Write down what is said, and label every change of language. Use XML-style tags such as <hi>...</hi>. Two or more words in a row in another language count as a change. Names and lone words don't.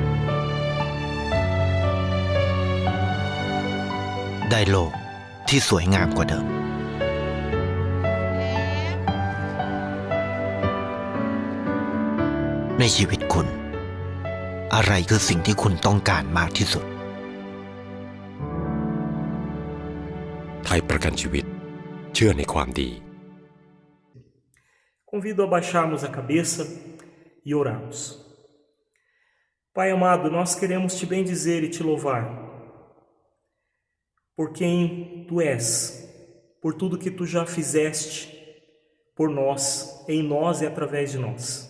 <th>ได้โลกที่สวยงามกว่าเดิม ในชีวิตคุณ อะไรคือสิ่งที่คุณต้องการมากที่สุด ไทยประกันชีวิตเชื่อในความดี</th> <pt>Convido a baixarmos a cabeça e orarmos. Pai amado, nós queremos te bendizer e te louvar por quem tu és, por tudo que tu já fizeste por nós, em nós e através de nós.</pt>